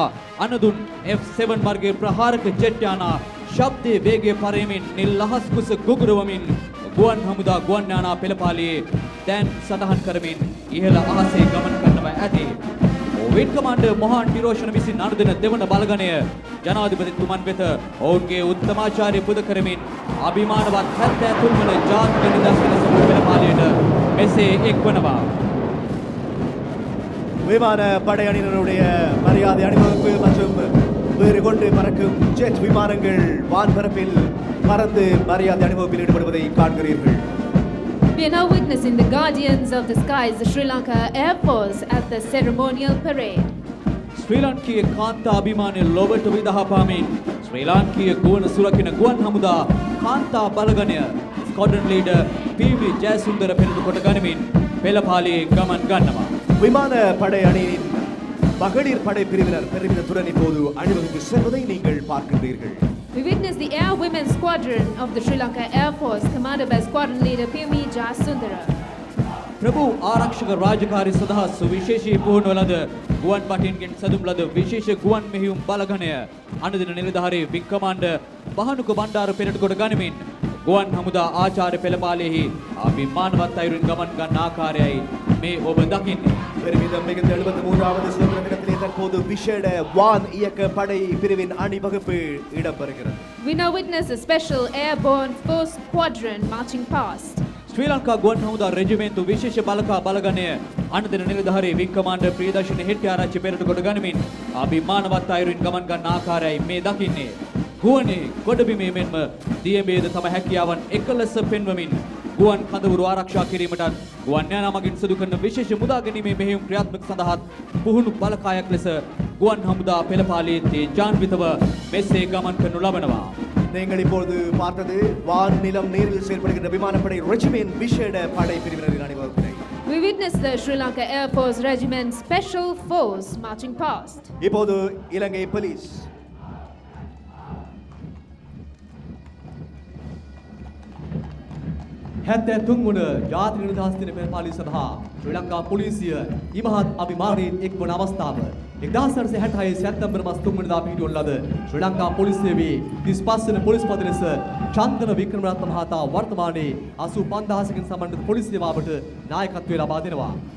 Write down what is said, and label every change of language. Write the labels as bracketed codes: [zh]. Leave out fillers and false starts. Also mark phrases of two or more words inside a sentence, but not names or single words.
[si] අනදුන් F7 වර්ගයේ ප්‍රහාරක ජෙට් යානා ශබ්දයේ වේගය පරයමින් නිල් අහස් කුස ගුගුරවමින් ගුවන් හමුදා ගුවන් යානා පෙළපාලියේ දැන් සඳහන් කරමින් ඉහළ අහසේ ගමන් කරනවා ඇති. [en] Wing Commander [si] මොහාන් ඩිරෝෂණ විසින් අනුදෙන දෙවන බලගණය ජනාධිපතිතුමන් වෙත ඔවුන්ගේ උත්තමාචාර්ය පුද කරමින් අභිමානවත් 73 වන ජාතික නිදහස් දින සමරු පෙළපාලියට මෙසේ එක්වනවා. [ta] விமான படையணியினருடைய மரியாதை அணிவகுப்பு மற்றும் வேறு கொண்டு பறக்கும் ஜெட் விமானங்கள் வான்பரப்பில் பறந்து மரியாதை அணிவகுப்பில் ஈடுபடுவதை காண்கிறீர்கள். [en] We are now witnessing the Guardians of the Skies, the Sri Lanka Air Force at the ceremonial parade. [si] ශ්‍රී ලංකීය කාන්තා අභිමානය ලොවට විදහා පාමින් ශ්‍රී ලාංකීය ගුවන් සුරකින ගුවන් හමුදා කාන්තා බලගණය [en] Squadron Leader [si] PV ජයසුන්දර පෙරළු කොට ගනිමින් පෙළපාලියේ ගමන් ගන්නවා. [ta] விமான படை அணியின் மகளிர் படை பிரிவினர் பெருமிதத்துடன் இப்போது அணிவகுத்து செல்வதை நீங்கள் பார்க்கின்றீர்கள். [en] We witnessed the Air Women's Squadron of the Sri Lanka Air Force, commanded by Squadron Leader Pumi Jasundara. [si] ප්‍රභූ ආරක්ෂක රාජකාරී සඳහා සුවිශේෂී පුහුණුව ලද ගුවන් පටින්ගෙන් සැදුම් ලද විශේෂ ගුවන් මෙහෙයුම් බලගණය අනදින නිලධාරී [en] Wing Commander [si] බහනුක බණ්ඩාර පෙරට කොට ගනිමින් ගුවන් හමුදා ආචාර්ය පෙළපාලියෙහි අභිමානවත් අයුරින් ගමන් ගන්න ආකාරයයි මේ ඔබ දකින්නේ. [ta] பெருமிதம் மிகுந்த 73வது சுதந்திர தினத்திலே தற்போது விசேட வான் இயக்க படை பிரிவின் அணிவகுப்பு இடம்பெறுகிறது. [en] We now witness a special airborne force squadron marching past. [si] ශ්‍රී ලංකා ගුවන් හමුදා රෙජිමෙන්තු විශේෂ බලකා බලගණය අනදින නිලධාරී [en] Wing Commander [si] ප්‍රියදර්ශිනී හෙට්ටිආරච්චි පෙරට කොට ගනිමින් අභිමානවත් අයුරින් ගමන් ගන්න ආකාරයයි මේ දකින්නේ. ගුවනේ ගොඩබිමේ මෙන්ම දියඹේද තම හැකියාවන් එකලස පෙන්වමින් ගුවන් කඳවුරු ආරක්ෂා කිරීමටත් ගුවන් යානා මගින් සිදු කරන විශේෂ මුදා ගැනීමේ මෙහෙයුම් ක්‍රියාත්මක සඳහාත් පුහුණු බලකායක් ලෙස ගුවන් හමුදා පෙළපාලියේ තේජාන්විතව මෙසේ ගමන් කරනු ලබනවා. [ta] நீங்கள் இப்பொழுது பார்த்தது வான் நிலம் நீரில் செயல்படுகின்ற விமானப்படை ரெஜிமென்ட் விசேட படை பிரிவினரின் அணிவகுப்பினை. [en] We witnessed the Sri Lanka Air Force Regiment Special Force marching past. [ta] இப்போது இலங்கை போலீஸ் [si] හැත්තෑ තුන්වන ජාතික නිදහස් දින පෙරපාලිය සඳහා ශ්‍රී ලංකා පොලිසිය ඉමහත් අභිමානයෙන් එක්වන අවස්ථාව 1966 සැප්තැම්බර් මාස 3 වෙනිදා පිහිටුවන ලද ශ්‍රී ලංකා පොලිසියේ 35 වන පොලිස් පද ලෙස චන්දන වික්‍රමරත්න මහතා වර්තමානයේ 85000කින් සමන්විත පොලිස් සේවාවට නායකත්වය ලබා දෙනවා.